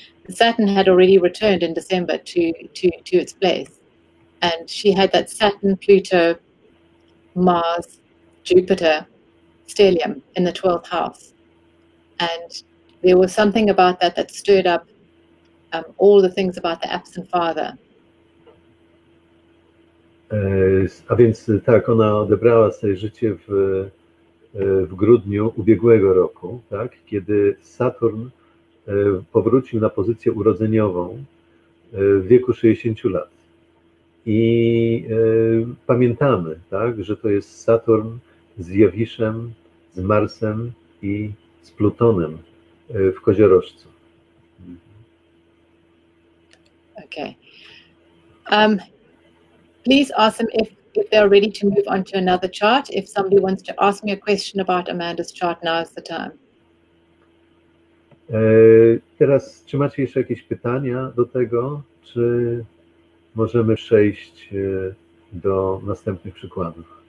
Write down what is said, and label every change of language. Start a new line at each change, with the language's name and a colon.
English: The Saturn had already returned in December to its place, and she had that Saturn, Pluto, Mars, Jupiter stellium in the 12th house, and there was something about that stirred up all the things about the absent father.
Polish: A więc tak, ona odebrała sobie życie w grudniu ubiegłego roku, tak, kiedy Saturn powrócił na pozycję urodzeniową w wieku 60 lat. I pamiętamy, tak, że to jest Saturn z Jowiszem, z Marsem i z Plutonem w koziorożcu.
English: Okay. Please ask them if they're ready to move on to another chart. If somebody wants to ask me a question about Amanda's chart, now is the time.
Polish: Teraz, czy macie jeszcze jakieś pytania do tego, czy możemy przejść do następnych przykładów?